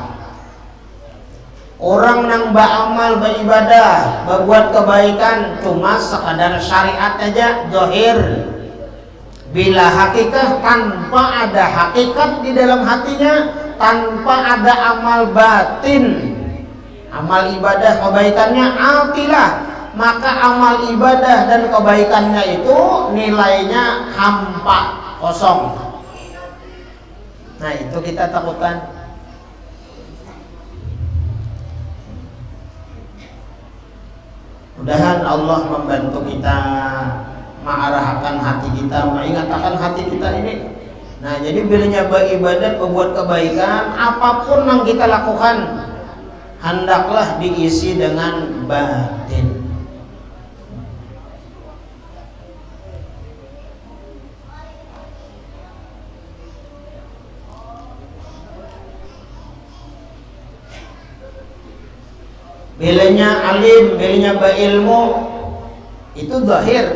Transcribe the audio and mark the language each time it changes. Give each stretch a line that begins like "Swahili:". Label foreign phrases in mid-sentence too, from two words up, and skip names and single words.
Indonesian: Orang nang beramal beribadah, berbuat kebaikan cuma sekadar syariat aja, zahir. Bila hakikat tanpa ada hakikat di dalam hatinya, tanpa ada amal batin, amal ibadah kebaikannya atilah, maka amal ibadah dan kebaikannya itu nilainya hampa, kosong. Nah itu kita takutkan. Mudahan Allah membantu kita mengarahkan hati kita, mengingatkan hati kita ini. Nah jadi bilanya beribadat, berbuat kebaikan, apapun yang kita lakukan hendaklah diisi dengan batin. Bilanya alim, bilanya berilmu, itu zahir.